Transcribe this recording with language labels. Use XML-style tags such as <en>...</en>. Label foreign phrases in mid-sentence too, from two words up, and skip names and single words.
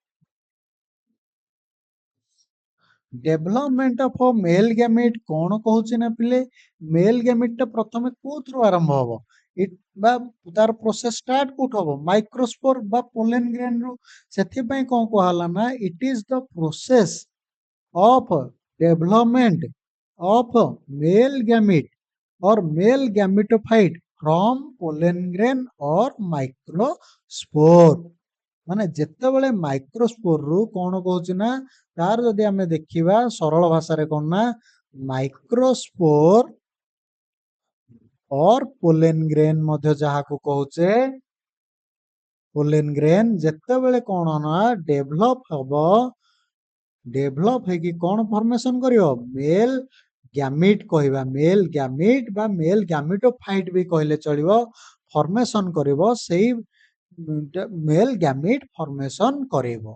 <en>development of male gamete</en> <or>କଣ କହୁଛି ନା ପିଲେ</or> <en>male gamete</en> <or>ଟା ପ୍ରଥମେ କୋଉଥିରୁ ଆରମ୍ଭ ହବ ବା ତାର ପ୍ରୋସେସ ଷ୍ଟାର୍ଟ କୋଉଠୁ ହବ ମାଇକ୍ରୋସ୍ପୋର ବା</or> <en>pollen grain</en> <or>ରୁ। ସେଥିପାଇଁ କଣ କୁହାହେଲା ନା</or> <en>it is the process of development of male gamete or male gametophyte from pollen grain or microspore।</en> <or>ମାନେ ଯେତେବେଳେ ମାଇକ୍ରୋସ୍ପୋର ରୁ କଣ କହୁଛି ନା ତାର ଯଦି ଆମେ ଦେଖିବା ସରଳ ଭାଷାରେ କଣ ନା ମାଇକ୍ରୋସ୍ପୋର</or> <en>or pollen grain</en> <or>ମଧ୍ୟ ଯାହାକୁ କହୁଛେ</or> <en>pollen grain</en> <or>ଯେତେବେଳେ କଣ ନା ଡେଭଲପ ହେଇକି କଣ ଫର୍ମେସନ କରିବ</or> <en>male gamete</en> <or>କହିବା</or> <en>male gamete</en> <or>ବା</or> <en>male gametophyte</en> <or>ବି କହିଲେ ଚଳିବ ଫର୍ମେସନ କରିବ ସେଇ</or> <en>male gamete</en> <or>ଫର୍ମେସନ କରିବ।</or>